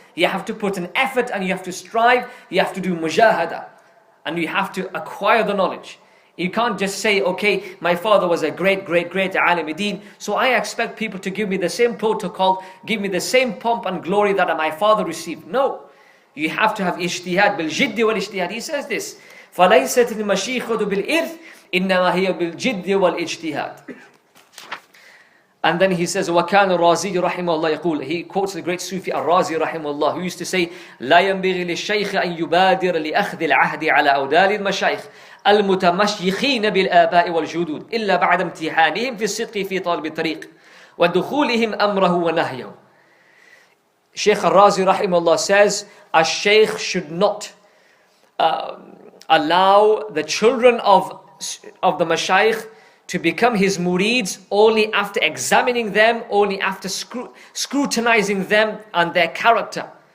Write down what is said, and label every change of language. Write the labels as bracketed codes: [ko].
[en] You have to put an effort and you have to strive, you have to do mujahada. And you have to acquire the knowledge. You can't just say, okay, my father was a great alim deen, so I expect people to give me the same protocol, give me the same pomp and glory that my father received. No. You have to have ijtihad, [ar] bil jiddi wal ijtihad. [en] He says this, [ar] فَلَيْسَتِ الْمَشِيخَةُ بِالْإِرْثِ إِنَّمَا هِيَ بِالْجِدِّ وَالْإِجْتِهَادِ. [en] And then he says, [ar] وَكَانَ الرَّازِيُّ رَحِمَهُ اللَّهُ يَقُولُ. [en] He quotes the great Sufi Al-Razi rahimahullah, who used to say, [ar] لَا يَنْبِغِي لِلشَّيْخِ أَنْ يُبَادِرَ لِأَخْذِ الْعَهْدِ عَلَى أَوْدَالِ الْمَشَايِخِ المتمشيخين بالآباء والجدود إلا بعد امتحانهم في الصدق في طالب الطريق ودخولهم أمره ونهيه. [en] Shaykh Al-Razi rahimahullah says, a sheikh should not allow the children of the mashayikh to become his murids only after examining them, only after scrutinizing them and their character.